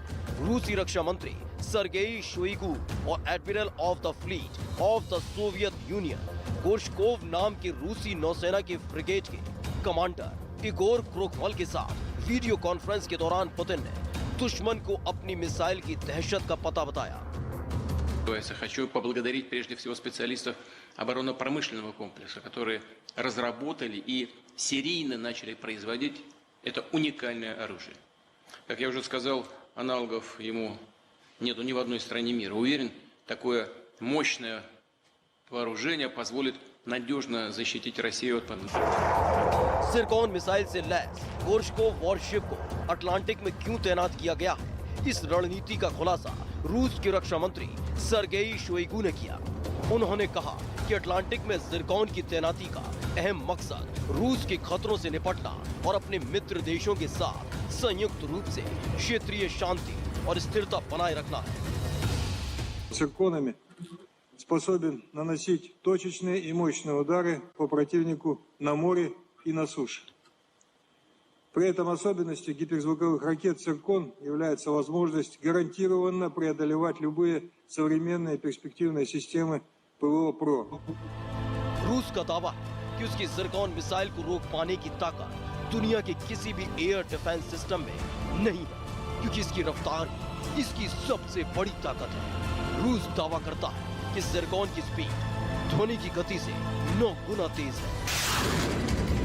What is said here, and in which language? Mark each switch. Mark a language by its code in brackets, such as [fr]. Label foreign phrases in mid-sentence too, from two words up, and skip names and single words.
[hi] रूसी रक्षा मंत्री सर्गेई शोइगु और एडमिरल ऑफ द फ्लीट ऑफ द सोवियत यूनियन गोर्शकोव नाम के रूसी नौसेना के ब्रिगेड के कमांडर इगोर क्रोखमल के साथ [en] video conference [hi] के दौरान पुतिन ने दुश्मन को अपनी मिसाइल की दहशत का पता बताया। [ru] Хочу поблагодарить прежде всего специалистов оборонно-промышленного комплекса, которые разработали и серийно начали производить это уникальное оружие. Как я уже сказал, аналогов ему нету ни в одной стране мира. Уверен, такое мощное вооружение позволит надежно защитить Россию от подвоха. [hi] सिरकॉन मिसाइल से लैस गोर्शकोव वॉरशिप को अटलांटिक में क्यों तैनात किया गया है, इस रणनीति का खुलासा रूस के रक्षा मंत्री सर्गेई शोइगु ने किया। उन्होंने कहा कि अटलांटिक में जिरकॉन की तैनाती का अहम मकसद रूस के खतरों से निपटना और अपने मित्र देशों के साथ संयुक्त रूप से क्षेत्रीय शांति और स्थिरता बनाए रखना है। [ru] Цирконами способен наносить точечные и мощные удары по противнику на море и на суше. При этом особенностью гиперзвуковых ракет «Циркон» является возможность гарантированно преодолевать любые современные перспективные системы ПВО ПРО. [hi] रूस का दावा है कि उसकी जिरकॉन मिसाइल को रोक पाने की ताकत दुनिया के किसी भी [en] air defense system [hi] में नहीं है, क्योंकि इसकी रफ्तार इसकी सबसे बड़ी ताकत है। रूस दावा करता है कि जिरकॉन की स्पीड ध्वनि की गति से 9 गुना तेज है।